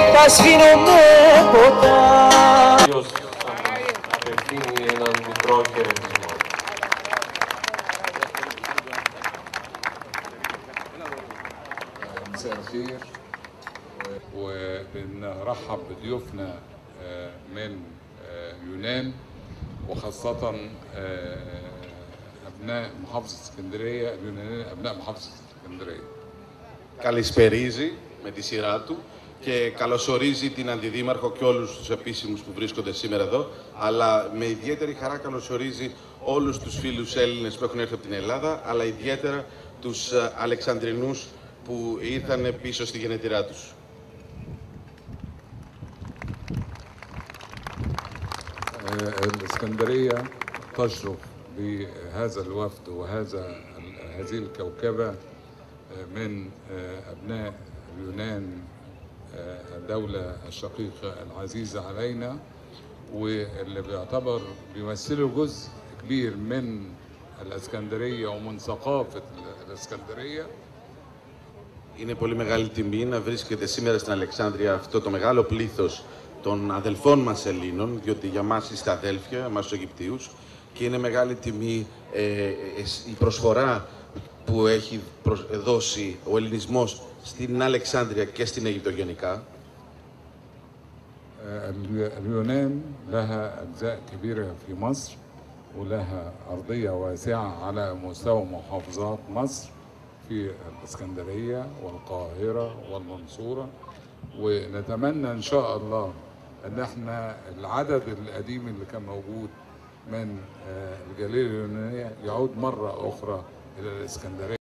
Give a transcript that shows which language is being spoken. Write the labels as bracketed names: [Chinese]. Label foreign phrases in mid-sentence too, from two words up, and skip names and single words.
[Greek] σφήνω με ποτά. Ποιος θα μας απευθύνει έναν μικρό χαιρετισμό. [Arabic] مساء الخير وبنرحب بضيوفنا من يونان وخاصة أبناء محافظة اسكندرية اليونانيين أبناء محافظة اسكندرية. [Greek] Καλησπερίζει με τη σειρά του και καλωσορίζει την Αντιδήμαρχο και όλους τους επίσημους που βρίσκονται σήμερα εδώ, αλλά με ιδιαίτερη χαρά καλωσορίζει όλους τους φίλους Έλληνες που έχουν έρθει από την Ελλάδα, αλλά ιδιαίτερα τους Αλεξανδρινούς που ήρθαν πίσω στη γενετηρά τους. [Arabic] الإسكندرية تشرف بهذا الوفد هذه الكوكبة من أبناء اليونان الدولة الشقيقة العزيزة علينا واللي بيمثلوا جزء كبير من الإسكندرية ومن ثقافة الإسكندرية. [Greek] Είναι πολύ μεγάλη τιμή να βρίσκεται σήμερα στην Αλεξάνδρεια αυτό το μεγάλο πλήθος των αδελφών μας Ελλήνων, διότι για μας είστε αδέλφια, εμάς τους Αιγυπτίους, και είναι μεγάλη τιμή η προσφορά που έχει δώσει ο ελληνισμός στην Αλεξάνδρεια και στην Αίγυπτο γενικά. [Arabic] اليونان لها أجزاء كبيرة في مصر ولها أرضية واسعة على مستوى محافظات مصر في الإسكندرية والقاهرة والمنصورة، ونتمنى إن شاء الله إن احنا العدد القديم اللي كان موجود من الجالية اليونانية يعود مرة أخرى إلى الإسكندرية.